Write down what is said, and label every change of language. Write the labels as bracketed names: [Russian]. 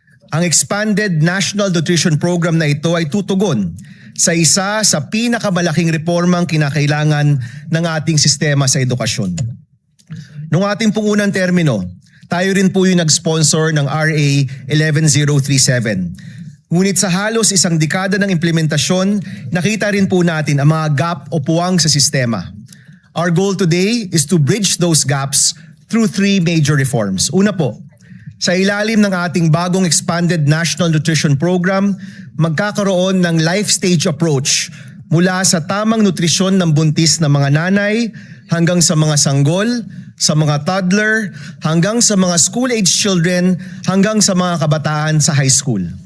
[Filipino] Ang expanded National Nutrition Program na ito ay tutugon sa isa sa pinakamalaking reformang kinakailangan ng ating sistema sa edukasyon. Noong ating pong unang termino, tayo rin po yung nag-sponsor ng RA 11037. Ngunit sa halos isang dekada ng implementasyon, nakita rin po natin ang mga gap o puwang sa sistema. [English] Our goal today is to bridge those gaps through 3 major reforms. [Filipino] Una po, sa ilalim ng ating bagong expanded National Nutrition Program, magkakaroon ng life stage approach mula sa tamang nutrisyon ng buntis na mga nanay hanggang sa mga sanggol, sa mga toddler, hanggang sa mga school-age children, hanggang sa mga kabataan sa high school.